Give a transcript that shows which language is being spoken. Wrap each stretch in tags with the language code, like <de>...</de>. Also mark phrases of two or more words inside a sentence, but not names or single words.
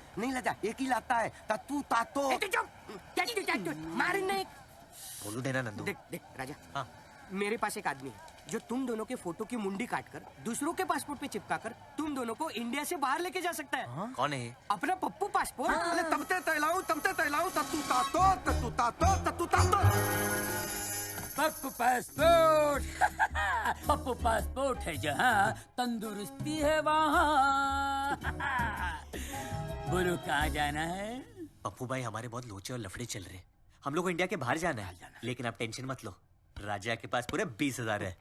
<hi>नहीं राजा, एक ही लाता है तत्तू तात्तो। मारी नहीं। बोलू देना नंदू। देख राजा, हाँ मेरे पास एक आदमी है जो तुम दोनों के फोटो की मुंडी काटकर दूसरों के पासपोर्ट पे चिपकाकर तुम दोनों को इंडिया से बाहर लेके जा सकता है। हाँ? कौन है? अपना पप्पू पासपोर्ट। अरे तमते तैलाऊं तत्तू तात्तो तत्तू तात्तो तत्तू तात्तो। पप्पू पासपोर्ट। पप्पू पासपोर्ट है जहाँ तंदुरुस्ती है वहाँ। बोलो कहाँ जाना है? पप्पू भाई हमारे बहुत लोचे और लफड़े चल रहे हैं। हम लोग को इंडिया के बाहर जाना है, लेकिन आप टेंशन मत लो, राजा के पास पूरे 20,000 है।</hi>